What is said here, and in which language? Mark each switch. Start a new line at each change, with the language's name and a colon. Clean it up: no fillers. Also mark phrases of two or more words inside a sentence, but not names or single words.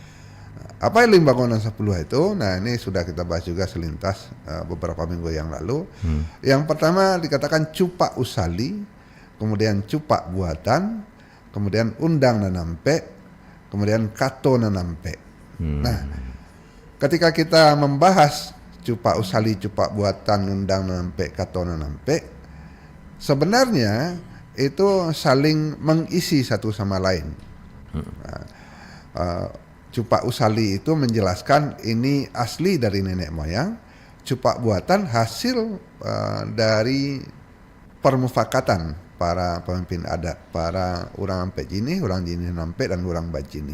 Indonesian: Apa yang
Minangkabau: limbago nan sapuluh
Indonesian: itu? Nah, ini sudah kita bahas juga selintas beberapa minggu yang lalu. Yang pertama dikatakan
Minangkabau: cupak usali,
Indonesian: kemudian
Minangkabau: cupak buatan,
Indonesian: kemudian
Minangkabau: undang nanampe,
Indonesian: kemudian
Minangkabau: kato nanampe.
Indonesian: Nah, ketika kita membahas
Minangkabau: cupak usali, cupak buatan, undang nanampe, kato nanampe,
Indonesian: sebenarnya itu saling mengisi satu sama lain. Nah,
Minangkabau: cupak usali
Indonesian: itu menjelaskan ini asli dari nenek moyang,
Minangkabau: cupak buatan
Indonesian: hasil dari permufakatan para pemimpin adat, para orang Ampek Jini, orang Jini Nampe, dan orang Bajini.